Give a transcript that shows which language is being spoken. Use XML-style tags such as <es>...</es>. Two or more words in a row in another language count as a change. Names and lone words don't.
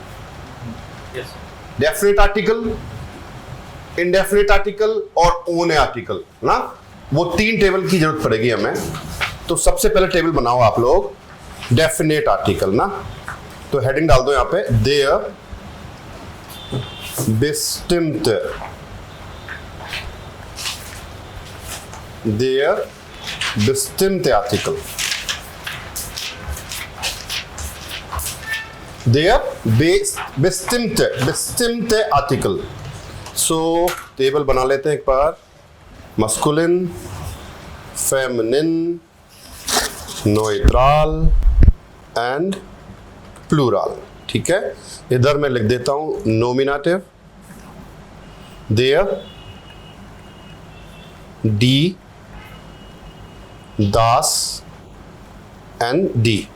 <en>definite article, indefinite article</en> <hi>और</hi> <en>own article</en> <hi>ना, वो 3 टेबल की जरूरत पड़ेगी हमें। तो सबसे पहले टेबल बनाओ आप लोग</hi> <en>definite article</en> <hi>ना। तो हेडिंग डाल दो यहां पे,</hi> <de>देयर bestimmte, der bestimmte Artikel, der bestimmte Artikel।</de> <hi>सो टेबल बना लेते हैं एक बार,</hi> <en>masculine, feminine, neutral and plural.</en> <hi>ठीक है, इधर मैं लिख देता हूं नोमिनेटिव,</hi> <de>der, die, das</de> <hi>एंड डी।</hi>